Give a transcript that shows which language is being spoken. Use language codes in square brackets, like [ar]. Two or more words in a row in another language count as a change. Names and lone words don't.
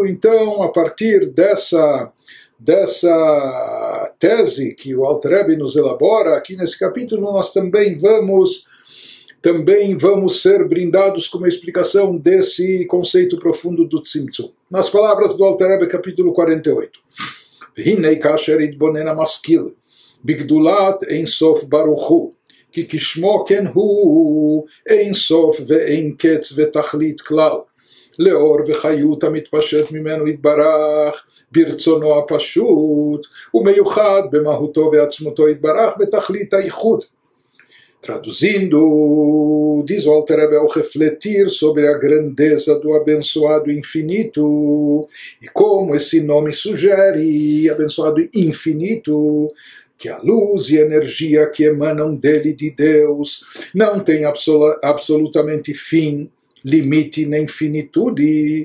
[pt] Então, a partir dessa tese que o Alter Rebbe nos elabora aqui nesse capítulo, nós também vamos ser brindados com uma explicação desse conceito profundo do Tzimtzum. Nas palavras do Alter Rebbe, capítulo 48. [he] והנה כאשר יתבונן המשכיל, בגדולת אין סוף ברוך הוא, כי כשמו כן הוא, אין סוף ואין קץ ותכלית כלל. לאור וחיות המתפשט ממנו יתברך ברצונו הפשוט ומיוחד במהותו ועצמותו יתברך בתכלית הייחוד. [pt] Traduzindo, diz o Alter Rebbe, ao refletir sobre a grandeza do abençoado infinito, e como esse nome sugere, abençoado infinito, que a luz e energia que emanam dele, de Deus, não tem absolutamente fim, limite nem finitude.